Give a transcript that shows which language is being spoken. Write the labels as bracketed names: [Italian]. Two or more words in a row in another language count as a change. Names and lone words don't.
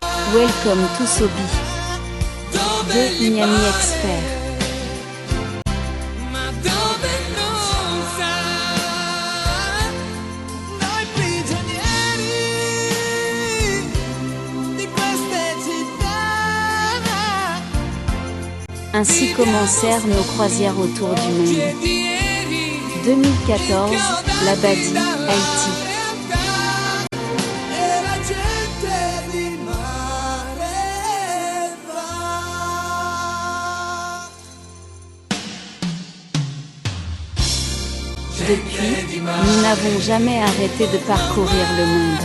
[English] Welcome to Sobi. De Miami Expert. [Italian] Ma dove non sa, noi prigionieri di queste città. [French] Ainsi commencèrent nos croisières autour du monde. 2014, Labadie, Haïti. Depuis, nous n'avons jamais arrêté de parcourir le monde.